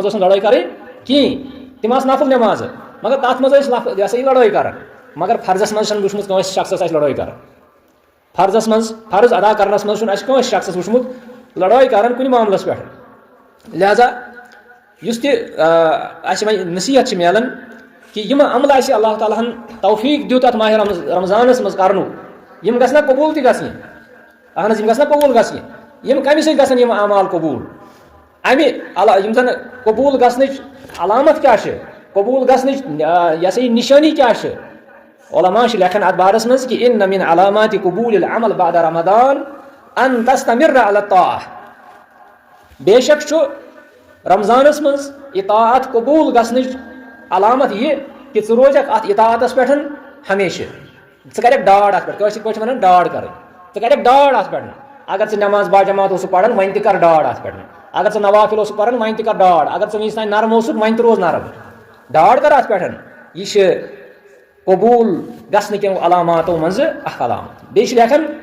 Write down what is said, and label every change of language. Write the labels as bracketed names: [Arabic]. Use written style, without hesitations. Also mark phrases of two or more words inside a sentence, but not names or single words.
[Kashmiri] ٲس نہٕ لڑٲے کرٕنۍ کِہینۍ تِم آسہٕ نفل نٮ۪مازٕ مگر تتھ منٛز ٲسۍ یہِ ہسا یہِ لڑٲے کران مگر فرضس منٛز چھنہٕ وٕچھمُت کٲنٛسہِ شخصس اسہِ لڑٲے کران فرضس منٛز فرض ادا کرنس منٛز چھُنہٕ اَسہِ کٲنٛسہِ شخصس وٕچھمُت لڑٲے کران کُنہِ معاملس پٮ۪ٹھ لہذا یُس تہِ اَسہِ وۄنۍ نصیحت چھِ میلان کہِ یِم عملہٕ اَسہِ اللہ تعالیٰ ہن توفیٖق دیُت اتھ ماہ رمضانس منٛز کرنُک یِم گژھِ نا قبوٗل تہِ گژھنہِ اہن حظ یِم گژھِ نا قبوٗل گژھنہِ یِم کمہِ سۭتۍ گژھن یِم اعمال قبوٗل امہِ یِم زن قبوٗل گژھنٕچ علامت کیاہ چھِ قبوٗل گژھنٕچ یہِ ہسا یہِ نِشٲنی کیاہ چھِ علما چھِ لیکھان اتھ بارس منٛز کہِ [Arabic] اِنَّ مِن علاماتِ قبوٗل العمل بعد رمضان ان تستمر علی الطاعہ [Kashmiri] بے شک چھُ رمضانس منٛز اطاعت قبوٗل گژھنٕچ علامت یہِ کہِ ژٕ روزکھ اتھ اطاعتس پٮ۪ٹھ ہمیشہ ژٕ کَرکھ ڈاڈ اَتھ پٮ۪ٹھ کٲشِر پٲٹھۍ چھِ وَنان ڈاڈ کَرٕنۍ ژٕ کَرکھ ڈاڈ اَتھ پٮ۪ٹھ اگر ژٕ نٮ۪ماز باجماعت اوسُکھ پَران وۄنۍ تہِ کَر ڈاڈ اَتھ پٮ۪ٹھ اگر ژٕ نوافِل اوسُکھ پَران وۄنۍ تہِ کَر ڈاڈ اگر ژٕ وٕنیُس تانۍ نرم اوسُکھ وۄنۍ تہِ روز نرم ڈاڈ کَر اَتھ پٮ۪ٹھ یہِ چھِ قبوٗل گژھنہٕ کٮ۪و علاماتو منٛزٕ اکھ علامت بیٚیہِ چھِ لیکھان